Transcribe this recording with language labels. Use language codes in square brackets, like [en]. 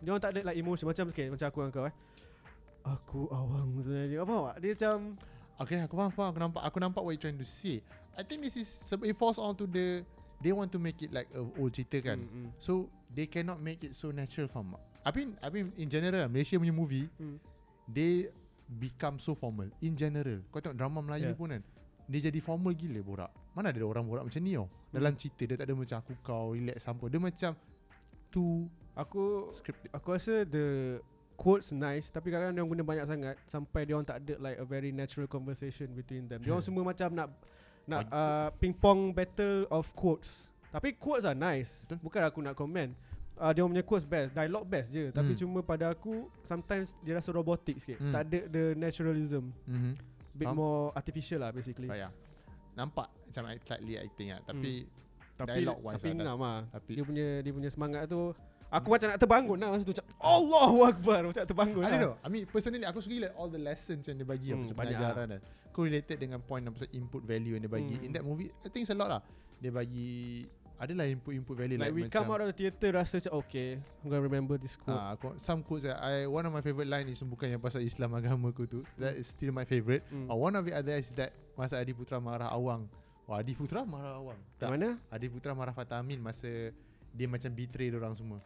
[ms] Dia orang tak ada like emotion macam macam aku dengan kau Aku awang sebenarnya. Apa awak? Dia macam okay, aku faham. Aku nampak [en] what you trying to say. I think this is it falls on to they want to make it like a old cerita kan. So they cannot make it so natural, faham tak? I mean in general Malaysia punya movie they become so formal in general. [ms] Kau tengok drama Melayu pun kan, dia jadi formal gila borak. Mana ada orang borak macam ni dalam cerita dia tak ada macam aku kau relax sampai. Dia macam [en] too scripted. [ms] Aku rasa [en] the quotes nice, [ms] tapi kadang-kadang dia orang guna banyak sangat sampai dia orang tak ada [en] like a very natural conversation between them. [ms] Dia orang semua macam nak [en] ping pong battle of quotes. [ms] Tapi [en] quotes are nice. [ms] Bukan aku nak comment. Dia orang punya quotes best, dialogue best je. Tapi cuma pada aku sometimes dia rasa robotic sikit. Tak ada [en] the naturalism. Bit more artificial lah basically. [ms] Nampak macam slightly acting lah. Tapi dialogue wise tapi ngam lah. Tapi dia punya semangat tu aku macam nak terbangun lah masa tu, macam Allahu Akbar, macam nak terbangun lah. [en] I don't know, I mean personally [ms] aku suka [en] like all the lessons [ms] yang dia bagi macam pengajaran kan. [en] Aku related dengan point pasal input value [ms] yang dia bagi [en] in that movie. I think it's a lot lah. [ms] Dia bagi adalah input value [en] like we [ms] macam, [en] come out of the theatre [ms] rasa macam [en] okay, I'm gonna remember this quote. Some quotes one of my favourite line is [ms] bukan yang pasal Islam agama ku tu. [en] That is still my favourite. One of the other is that masa Adi Putra marah Awang. [ms] Wah, Adi Putra marah Awang. Tak. Mana? Adi Putra marah Fatah Amin masa dia macam betray diorang semua.